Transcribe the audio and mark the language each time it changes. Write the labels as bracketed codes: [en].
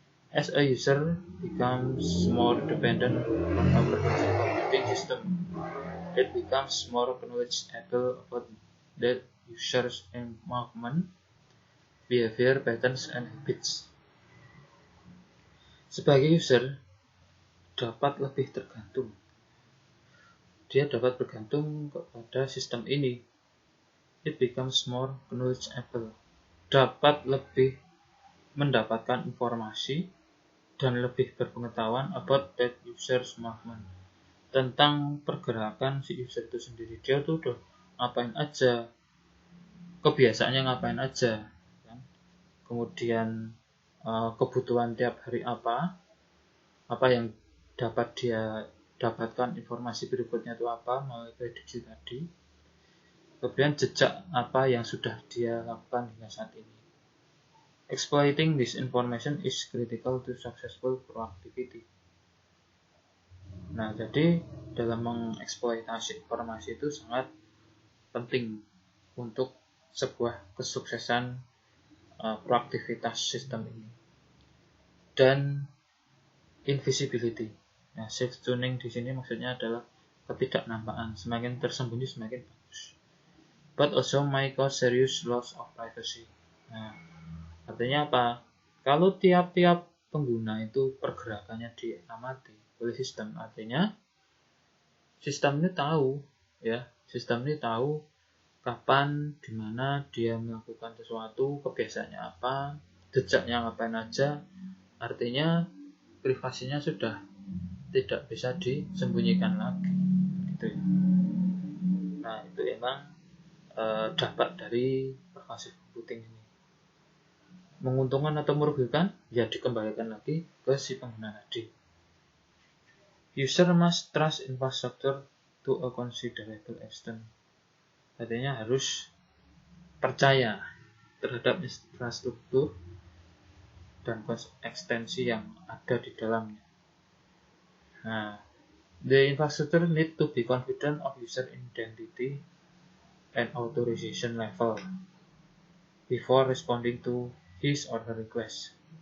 [en] As a user becomes more dependent on a pervasive computing system, it becomes more knowledgeable about that user's movement, behavior, patterns, and habits. [id] Sebagai user, dapat lebih tergantung. Dia dapat bergantung kepada sistem ini. [en] It becomes more knowledgeable. [id] Dapat lebih mendapatkan informasi dan lebih berpengetahuan [en] about that user's movement, [id] tentang pergerakan si user itu sendiri. Dia tuh udah ngapain aja, kebiasaannya ngapain aja, kan? Kemudian kebutuhan tiap hari apa yang dapat dia dapatkan, informasi berikutnya itu apa melalui prediksi tadi, kemudian jejak apa yang sudah dia lakukan hingga saat ini. [en] Exploiting this information is critical to successful proactivity. [id] Nah, jadi dalam mengeksploitasi informasi itu sangat penting untuk sebuah kesuksesan proaktivitas sistem ini. Dan invisibility. Nah, safe tuning di sini maksudnya adalah ketidaknampakan. Semakin tersembunyi semakin bagus. [en] But also may cause serious loss of privacy. [id] Nah, artinya apa? Kalau tiap-tiap pengguna itu pergerakannya diamati oleh sistem, artinya sistem ini tahu, ya, sistem ini tahu kapan, di mana dia melakukan sesuatu, kebiasaannya apa, jejaknya ngapain aja. Artinya privasinya sudah tidak bisa disembunyikan lagi, gitu ya. Nah, itu emang dampak dari pervasive computing ini. Menguntungkan atau merugikan? Ya dikembalikan lagi ke si pengguna tadi. [en] User must trust infrastructure to a considerable extent. [id] Artinya harus percaya terhadap infrastruktur dan ekstensi yang ada di dalamnya. [en] Nah, the infrastructure need to be confident of user identity and authorization level before responding to his or her request.